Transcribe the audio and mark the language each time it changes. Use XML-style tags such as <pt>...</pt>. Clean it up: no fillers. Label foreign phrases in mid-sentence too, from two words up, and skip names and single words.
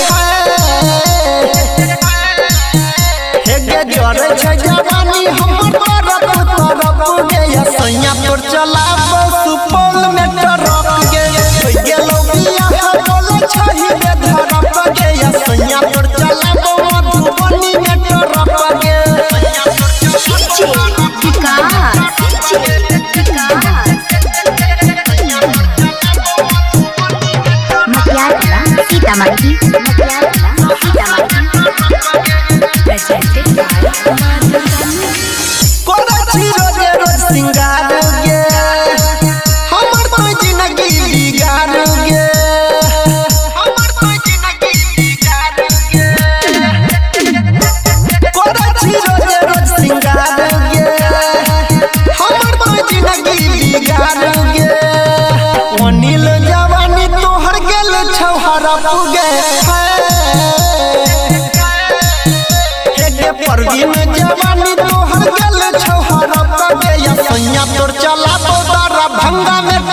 <mai>हे गे जोरे छै जवानी हमर तरफ गे या सैया तोर चलाबो सुपौल में टरक गे होई गेलो बियाह बोले छहि में धरक गे या सैया तोर चलाबो मधुबनी में टरक गे</mai> <en>मटियार कला सीतामढ़ी presented by Madhurya</en> <mai>कोरा छी रोज रोज सिंगार गे हमर तो जिंदगी बिगाड़ गे हमर तो जिंदगी बिगाड़ गे कोरा छी रोज रोज सिंगार गे हमर तो जिंदगी बिगाड़ गे अनिल जवानी तोहर गेल छौहरा पुगे हे गे परवीन जवानी तोहर गेल छौहरा पुगे या सैया तोर चला बोदरा भंगा</mai>